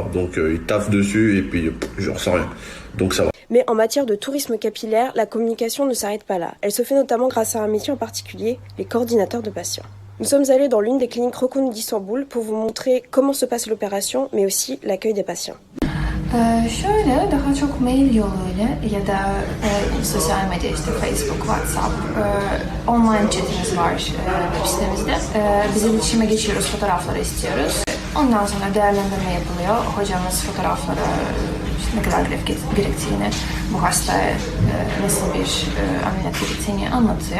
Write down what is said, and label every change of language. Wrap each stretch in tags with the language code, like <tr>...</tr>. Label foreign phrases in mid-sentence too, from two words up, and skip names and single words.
<fr>Donc, il taffe dessus et puis je ressens rien. Donc, ça va. Mais en matière de tourisme capillaire, la communication ne s'arrête pas là. Elle se fait notamment grâce à un métier en particulier, les coordinateurs de patients. Nous sommes allés dans l'une des cliniques reconnues d'Istanbul pour vous montrer comment se passe l'opération, mais aussi l'accueil des patients.</fr> <tr>Şöyle daha çok mail yoluyla ya da sosyal medya işte Facebook, WhatsApp, online chatimiz var web sitemizde. Biz iletişime geçiyoruz, fotoğrafları istiyoruz. Ondan sonra değerlendirme yapılıyor. Hocamız fotoğrafları işte ne kadar gref gerektiğini, bu hastaya nasıl bir ameliyat gerektiğini anlatıyor.</tr>